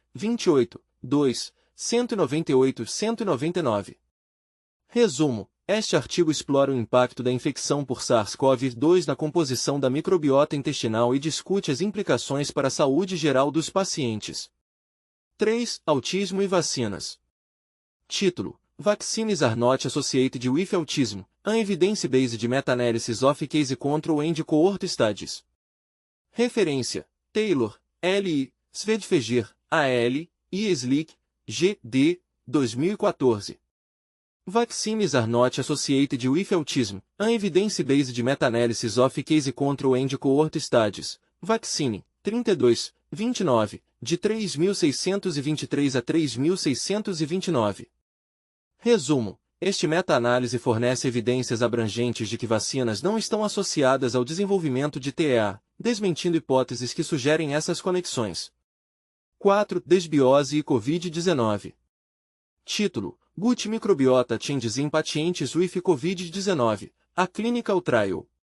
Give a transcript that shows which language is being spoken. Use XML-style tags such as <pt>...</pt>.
<pt>28, 2, 198-199. Resumo: este artigo explora o impacto da infecção por SARS-CoV-2 na composição da microbiota intestinal e discute as implicações para a saúde geral dos pacientes. 3. Autismo e vacinas. Título:</pt> <en>Vaccines are not associated with autism, an evidence-based meta-analysis of case control and cohort studies.</en> <pt>Referência: Taylor, L. I. Svedfeger, A.L., e Slick, G.D., 2014.</pt> <en>Vaccines are not associated with autism, an evidence-based meta-analysis of case control and cohort studies, Vaccine, 32, 29, de 3.623 a 3.629.</en> <pt>Resumo: este meta-análise fornece evidências abrangentes de que vacinas não estão associadas ao desenvolvimento de TEA, desmentindo hipóteses que sugerem essas conexões. 4. Desbiose e Covid-19. Título:</pt> <en>Gut Microbiota Changes in Patients with Covid-19, a Clinical Trial.</en>